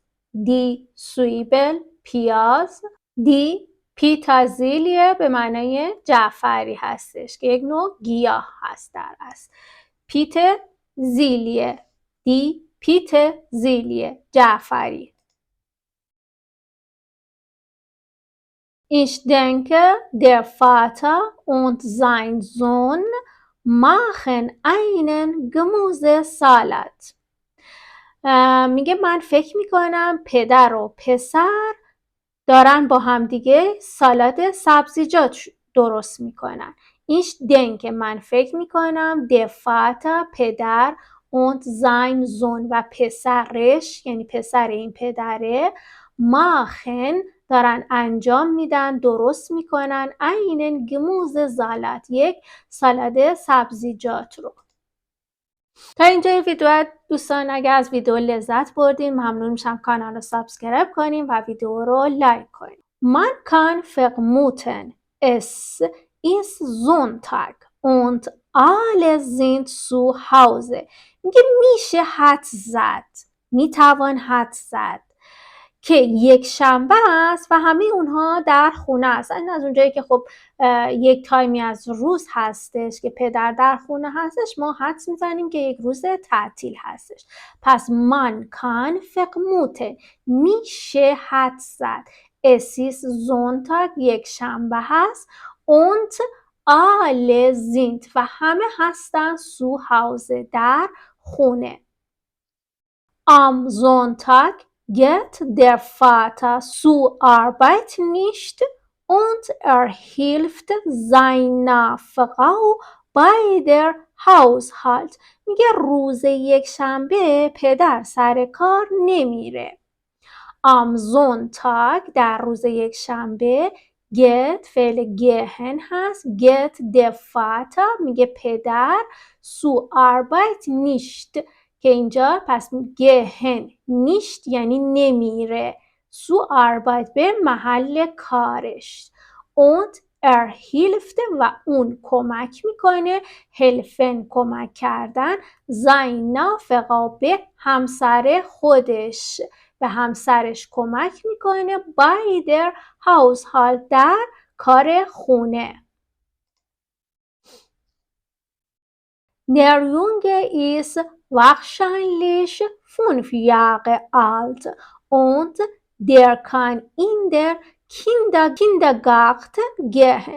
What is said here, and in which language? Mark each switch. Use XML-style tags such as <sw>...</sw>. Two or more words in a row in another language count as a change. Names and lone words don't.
<de>die Zwiebel پیاز. die Petersilie</de> <fa>به معنای جعفری هستش که یک نوع گیاه هست در اصل.</fa> <de>Petersilie. die Petersilie جعفری. Ich denke, der Vater und sein Sohn machen einen Gemüsesalat.</de> <fa>میگه من فکر میکنم پدر و پسر دارن با هم دیگه سالاد سبزیجات درست میکنن.</fa> <de>Ich denke</de> <fa>من فکر میکنم</fa> <de>der Vater</de> <fa>پدر</fa> <de>und sein Sohn</de> <fa>و پسرش یعنی پسر این پدره machen دارن انجام میدن درست میکنن</fa> <de>einen Gemüsesalat</de> <fa>یک سالاد سبزیجات رو. تا اینجای ویدیو دوستان اگر از ویدیو لذت بردین ممنون میشم کانال رو سابسکرایب کنین و ویدیو رو لایک کنین.</fa> <de>Man kann vermuten, es ist Sonntag und alle sind zu Hause.</de> <fa>میگه میشه حدس زد، میتوان حدس زد که یک شنبه است و همه اونها در خونه است. این از اونجایی که خب یک تایمی از روز هستش که پدر در خونه هستش ما حدس میزنیم که یک روز تعطیل هستش. پس</fa> <de>man kann vermuten</de> <fa>میشه حدس زد</fa> <de>es ist Sonntag</de> <fa>یک شنبه هست</fa> <de>und alle sind</de> <fa>و همه هستن</fa> <de>zu Hause</de> <fa>در خونه.</fa> <de>Am Sonntag geht der Vater zur Arbeit nicht und hilft seiner Frau bei der Haushalt.</de> <fa>میگه روز یک شنبه پدر سر کار نمیره.</fa> <de>Am Sonntag</de> <fa>در روز یک شنبه</fa> <de>geht فعل gehen هست geht der Vater</de> <fa>میگه پدر</fa> <de>zur Arbeit nicht</de> <fa>که اینجا پس</fa> <de>gehen nicht</de> <fa>یعنی نمیره</fa> <de>zur Arbeit</de> <fa>به محل کارش</fa> <de>und hilft</de> <fa>و اون کمک میکنه helfen کمک کردن</fa> <de>seiner Frau</de> <fa>به همسر خودش به همسرش کمک میکنه</fa> <de>bei der Haushalt</de> <fa>در کار خونه.</fa> <de>Der Junge ist wahrscheinlich 5 Jahre alt und der kann in der Kindergarten gehen.</de>